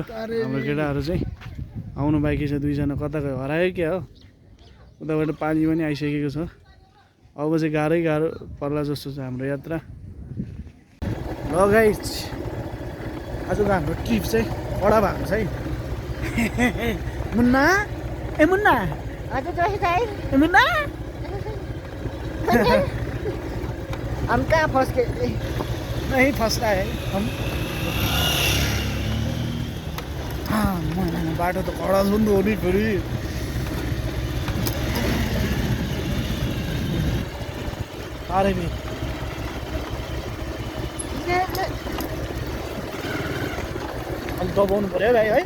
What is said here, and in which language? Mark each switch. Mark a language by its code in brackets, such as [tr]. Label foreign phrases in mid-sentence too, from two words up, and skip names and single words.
[ne] हाम्रो केटाहरू चाहिँ आउनु बाँकी छ, दुईजना कता गयो हरायो क्या हो। उताबाट पानी पनि आइसकेको छ। अब चाहिँ गाह्रो पर्ला जस्तो छ हाम्रो यात्रा। ल गाइस, आजको हाम्रो ट्रिप चाहिँ कडा भएको छ है। मुन्ना ए मुन्ना ए मुन्ना [hi] हम कहाँ फंस गए? नहीं फंसना है हम। [ne] बाटो त कडा छ नि त हो नि फेरि। तारेभिर अलिक दबाउनु पऱ्यो भाइ है।